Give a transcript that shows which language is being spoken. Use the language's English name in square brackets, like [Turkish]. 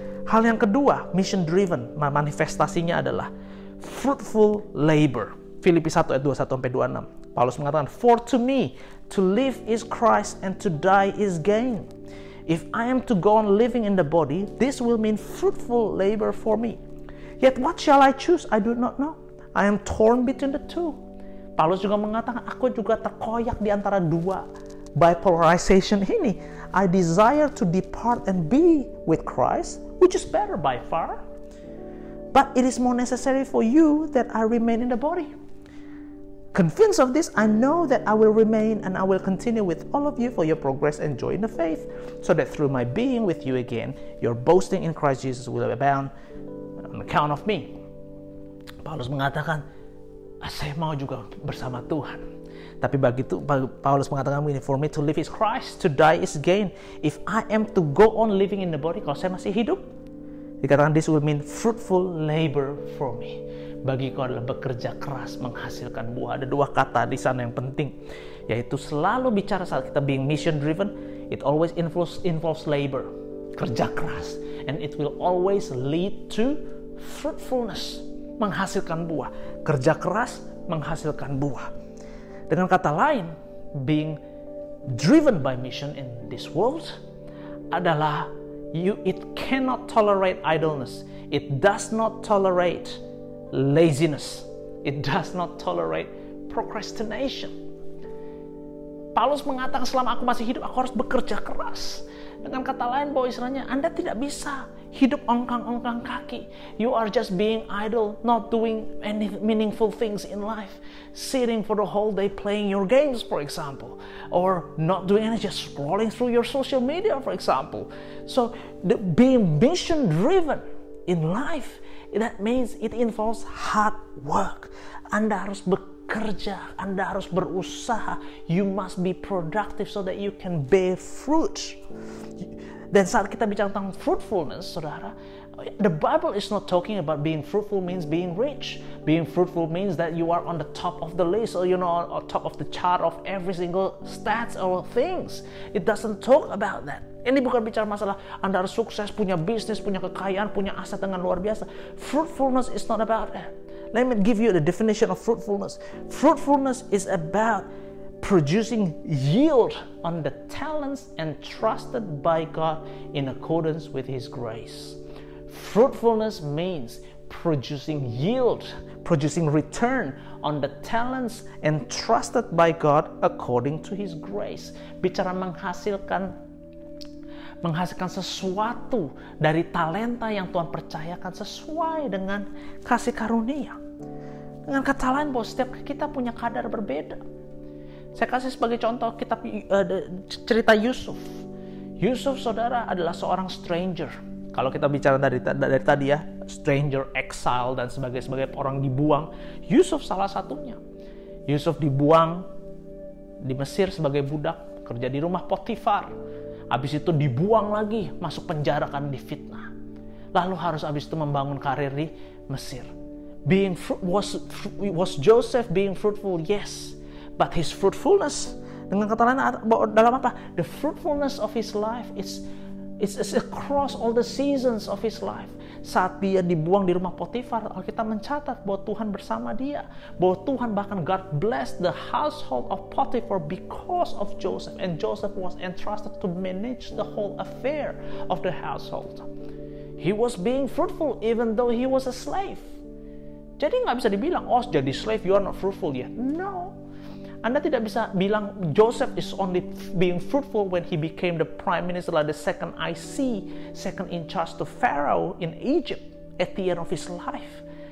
[Indonesian] Hal yang kedua, mission driven, manifestasinya adalah fruitful labor. Filipi 1 ayat 21-26. Paulus mengatakan, [English] "For to me, to live is Christ and to die is gain. If I am to go on living in the body, this will mean fruitful labor for me. Yet what shall I choose? I do not know. I am torn between the two." [Indonesian] Paulus juga mengatakan, aku juga terkoyak di antara dua bipolarization ini. [English] I desire to depart and be with Christ, which is better by far. But it is more necessary for you that I remain in the body. Convinced of this, I know that I will remain and I will continue with all of you for your progress and joy in the faith, so that through my being with you again, your boasting in Christ Jesus will abound on account of me. [Indonesian] Paulus mengatakan, saya mau juga bersama Tuhan. Tapi begitu Paulus mengatakan begini, [English] for me to live is Christ, to die is gain. If I am to go on living in the body, [Indonesian] kalau saya masih hidup, dikatakan [English] this will mean fruitful labor for me. [Indonesian] Bagiku adalah bekerja keras menghasilkan buah. Ada dua kata di sana yang penting, yaitu selalu bicara saat kita [English] being mission driven, it always involves labor, [Indonesian] kerja keras, [English] and it will always lead to fruitfulness, [Indonesian] menghasilkan buah. Kerja keras menghasilkan buah. Dengan kata lain, [English] being driven by mission in this world [Indonesian] adalah [English] it cannot tolerate idleness. It does not tolerate laziness. It does not tolerate procrastination. [Indonesian] Paulus mengatakan, selama aku masih hidup, aku harus bekerja keras. Dengan kata lain, bahwa istilahnya Anda tidak bisa hidup ongkang-ongkang kaki. [English] You are just being idle, not doing any meaningful things in life. Sitting for the whole day playing your games, for example. Or not doing anything, just scrolling through your social media, for example. So, being mission-driven in life, that means it involves hard work. [Indonesian] Anda harus bekerja, Anda harus berusaha. [English] You must be productive so that you can bear fruit. [Indonesian] Dan saat kita bicara tentang fruitfulness, saudara, [English] the Bible is not talking about being fruitful means being rich. Being fruitful means that you are on the top of the list, or on top of the chart of every single stats or things. It doesn't talk about that. [Indonesian] Ini bukan bicara masalah Anda harus sukses, punya bisnis, punya kekayaan, punya aset dengan luar biasa. [English] Fruitfulness is not about that. Let me give you the definition of fruitfulness. Fruitfulness is about producing yield on the talents entrusted by God in accordance with His grace. Fruitfulness means producing yield, producing return on the talents entrusted by God according to His grace. [Indonesian] Bicara menghasilkan sesuatu dari talenta yang Tuhan percayakan sesuai dengan kasih karunia. Dengan kata lain, bahwa setiap kita punya kadar berbeda. Saya kasih sebagai contoh kitab cerita Yusuf. Yusuf, saudara, adalah seorang stranger. Kalau kita bicara dari tadi ya, stranger, exile, dan sebagai orang dibuang. Yusuf salah satunya. Yusuf dibuang di Mesir sebagai budak, kerja di rumah Potifar. Habis itu dibuang lagi, masuk penjara karena difitnah. Lalu harus habis itu membangun karir di Mesir. [English] Was Joseph being fruitful? Yes. But his fruitfulness, [Indonesian] dengan kata lain, dalam apa? [English] The fruitfulness of his life is across all the seasons of his life. [Indonesian] Saat dia dibuang di rumah Potifar, Alkitab mencatat bahwa Tuhan bersama dia. Bahwa Tuhan bahkan [English] God blessed the household of Potifar because of Joseph. And Joseph was entrusted to manage the whole affair of the household. He was being fruitful even though he was a slave. [Indonesian] Jadi nggak bisa dibilang, oh jadi [English] slave you are not fruitful yet. No. [Indonesian] Anda tidak bisa bilang [English] Joseph is only being fruitful when he became the prime minister, like the second in charge to Pharaoh in Egypt at the end of his life.